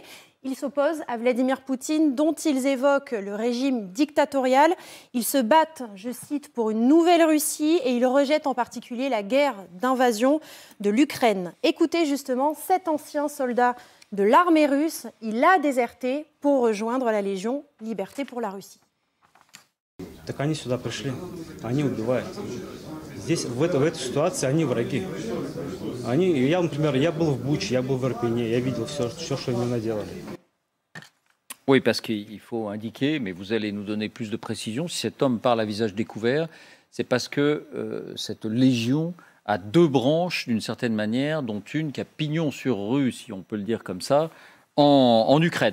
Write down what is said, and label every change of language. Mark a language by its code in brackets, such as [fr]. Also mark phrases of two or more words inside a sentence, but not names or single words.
[fr] Ils s'opposent à Vladimir Poutine, dont ils évoquent le régime dictatorial. Ils se battent, je cite, pour une nouvelle Russie et ils rejettent en particulier la guerre d'invasion de l'Ukraine. Écoutez justement cet ancien soldat de l'armée russe. Il a déserté pour rejoindre la Légion Liberté pour la Russie. [ru] Так они сюда пришли, они убивают. Здесь, в этой ситуации, они враги. Я, например, я был в Буче, я был в Ирпене, я видел все, что они наделали. [fr] Oui, parce qu'il faut indiquer, mais vous allez nous donner plus de précisions, si cet homme parle à visage découvert, c'est parce que cette légion a deux branches, d'une certaine manière, dont une qui a pignon sur rue, si on peut le dire comme ça, en Ukraine.